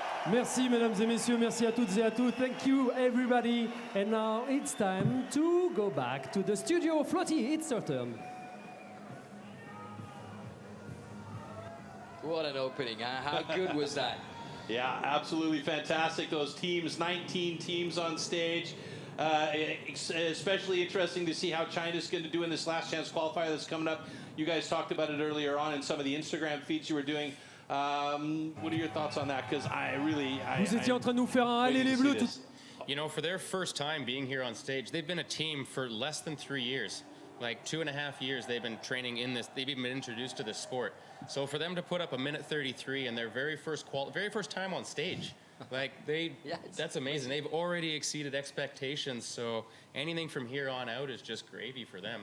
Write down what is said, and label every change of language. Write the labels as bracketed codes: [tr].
[fr] Merci mesdames et messieurs, merci à toutes et à tous. [en] Thank you everybody. And now it's time to go back to the studio. Flotti, it's your turn. What an opening, huh? How good was that? Yeah, absolutely fantastic. Those teams, 19 teams on stage. Especially interesting to see how China's going to do in this last chance qualifier that's coming up. You guys talked about it earlier on in some of the Instagram feeds you were doing. What are your thoughts on that? Because [fr] Vous étiez en train de nous faire un aller les bleus. [en] You know, for their first time being here on stage, they've been a team for less than 3 years. Like 2.5 years they've been training in this. They've even been introduced to this sport. So for them to put up a minute 33 in their very first time on stage, like that's amazing. They've already exceeded expectations. So anything from here on out is just gravy for them.